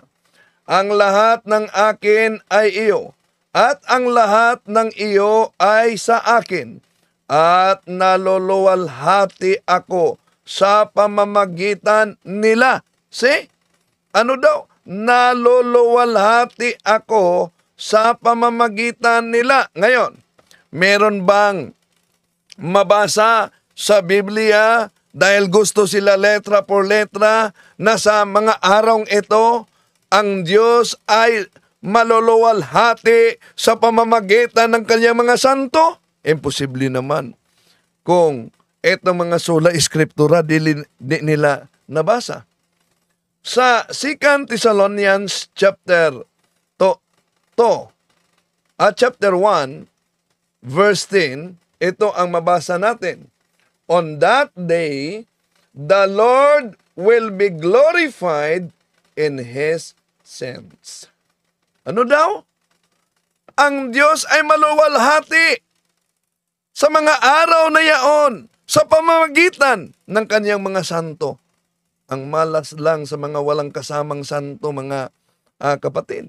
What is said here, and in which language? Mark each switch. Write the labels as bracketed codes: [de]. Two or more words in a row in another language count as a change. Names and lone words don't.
[tl] Ang lahat ng akin ay iyo, at ang lahat ng iyo ay sa akin, at naluluwalhati ako sa pamamagitan nila. See? Ano daw? Naluluwalhati ako sa pamamagitan nila. Ngayon, meron bang mabasa sa Biblia dahil gusto sila [es] letra por letra [tl] na sa mga arong ito, ang Diyos ay maluluwalhati sa pamamagitan ng kanyang mga santo? Imposible naman. Kung etong mga [la] sola eskriptura [tl] di nila nabasa. Sa 2 Thessalonians chapter 1, verse 10, ito ang mabasa natin. [en] On that day, the Lord will be glorified in His saints. [tl] Ano daw? Ang Diyos ay maluwalhati sa mga araw na yaon sa pamamagitan ng kanyang mga santo. Ang malas lang sa mga walang kasamang santo, mga kapatid.